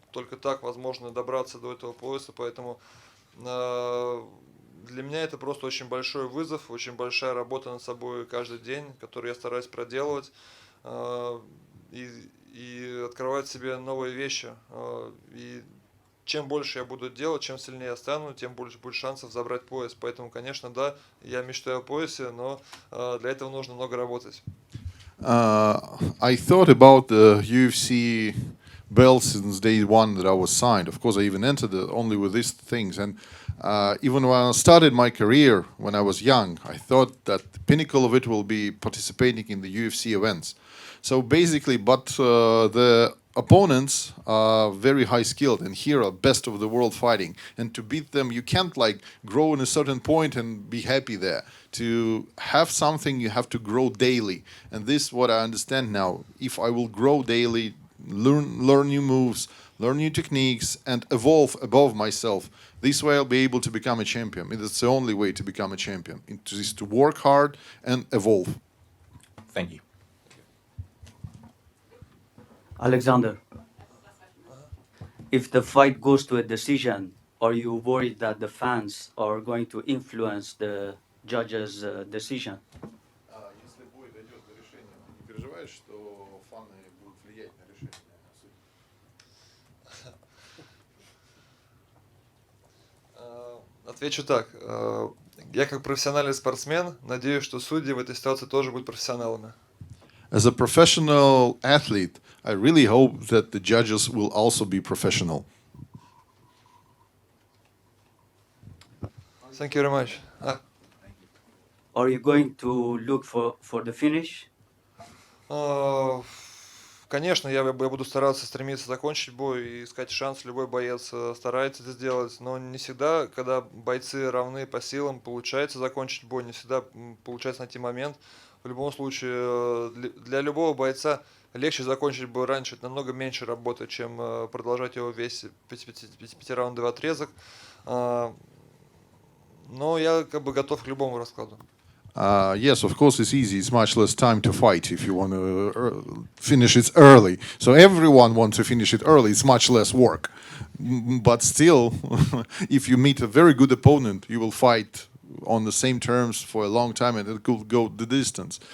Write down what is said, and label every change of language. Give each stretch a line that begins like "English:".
Russian: Только так возможно добраться до этого пояса, поэтому для меня это просто очень большой вызов, очень большая работа над собой каждый день, которую я стараюсь проделывать и открывать себе новые вещи. И чем больше я буду делать, чем сильнее я стану, тем больше будет шансов забрать пояс. Поэтому, конечно, да, я мечтаю о поясе, но для этого нужно много работать.
English: I thought about the UFC belt since day one that I was signed. Of course, I even entered only with these things. And even when I started my career when I was young, I thought that the pinnacle of it will be participating in the UFC events. So basically, but the opponents are very high skilled and here are best of the world fighting, and to beat them you can't like grow in a certain point and be happy there. To have something you have to grow daily, and this is what I understand now. If I will grow daily, learn new moves, learn new techniques, and evolve above myself, this way I'll be able to become a champion. It's the only way to become a champion. It is to work hard and evolve. Thank you. Alexander, if the fight goes to a decision, are you worried that the fans are going to influence the judge's decision?
Russian: Если бой дойдет до решения, ты не переживаешь, что фаны будут влиять на решение судьи? Отвечу так. Я как профессиональный спортсмен надеюсь, что судьи в этой ситуации тоже будут профессионалами.
English: As a professional athlete, I really hope that the judges will also be professional. Thank you very much. Are you going to look for the finish?
Russian: Конечно, я буду стараться стремиться закончить бой и искать шанс. Любой боец старается это сделать, но не всегда, когда бойцы равны по силам, получается закончить бой, не всегда получается найти момент. В любом случае, для любого бойца легче закончить бой раньше, это намного меньше работы, чем продолжать его весь пятираундовый отрезок. Но я как бы готов к любому раскладу.
English: Yes, of course, it's easy. It's much less time to fight if you want to finish it early. So everyone wants to finish it early. It's much less work. But still, if you meet a very good opponent, you will fight on the same terms for a long time and it could go the distance.